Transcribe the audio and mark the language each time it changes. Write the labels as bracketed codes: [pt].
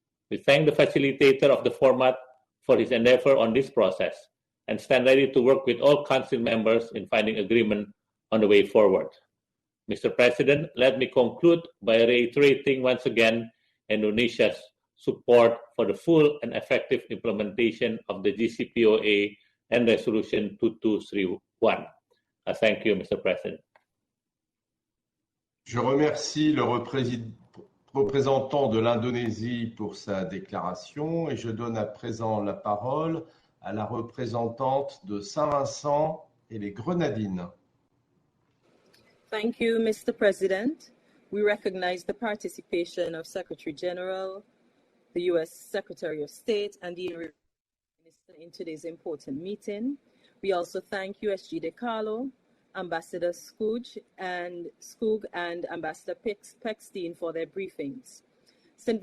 [en] We thank the facilitator of the format for his endeavor on this process and stand ready to work with all Council members in finding agreement on the way forward. Mr. President, let me conclude by reiterating once again Indonesia's support for the full and effective implementation of the GCPOA and Resolution 2231. Thank you, Mr. President. [fr] Je remercie le représentant de l'Indonésie pour sa déclaration et je donne à présent la parole à la représentante de Saint-Vincent et les Grenadines. [en] Thank you, Mr. President. We recognize the participation of Secretary General, the U.S. Secretary of State, and the Minister in today's important meeting. We also thank USG DeCarlo, Ambassador Skoog and Ambassador Pechstein for their briefings. St.